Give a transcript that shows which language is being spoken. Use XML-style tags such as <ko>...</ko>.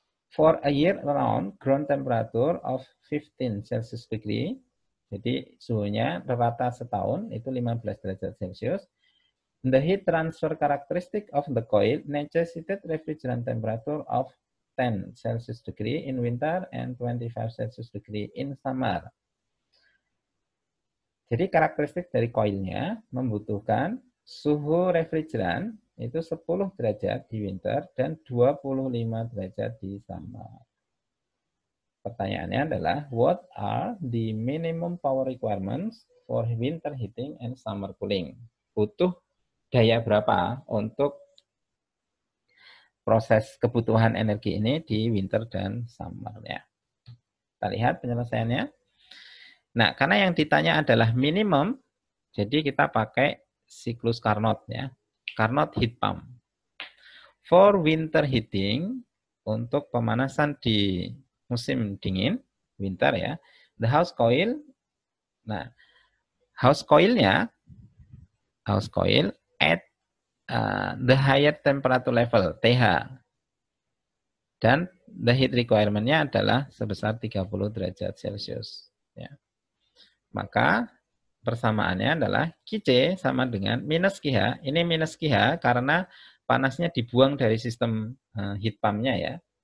<en>For a year round ground temperature of 15 Celsius degree, jadi suhunya rata setahun itu 15 derajat Celcius. The heat transfer characteristic of the coil necessitated refrigerant temperature of 10 Celsius degree in winter and 25 Celsius degree in summer.</en> <id>Jadi karakteristik dari koilnya membutuhkan suhu refrigeran itu 10 derajat di winter dan 25 derajat di summer.</id> <en>Pertanyaannya adalah, what are the minimum power requirements for winter heating and summer cooling?</en> <id>Butuh daya berapa untuk proses kebutuhan energi ini di winter dan summer ya. Kita lihat penyelesaiannya. Nah, karena yang ditanya adalah minimum, jadi kita pakai siklus Carnot ya.</id> <en>Carnot heat pump. For winter heating, untuk pemanasan di musim dingin, winter ya, the house coil. Nah, house coil at the higher temperature level, TH.</en> <id>Dan the heat requirement-nya adalah sebesar 30 derajat Celcius. Ya. Maka persamaannya adalah QC sama dengan minus QH. Ini minus QH karena panasnya dibuang dari sistem heat pump-nya ya.</id>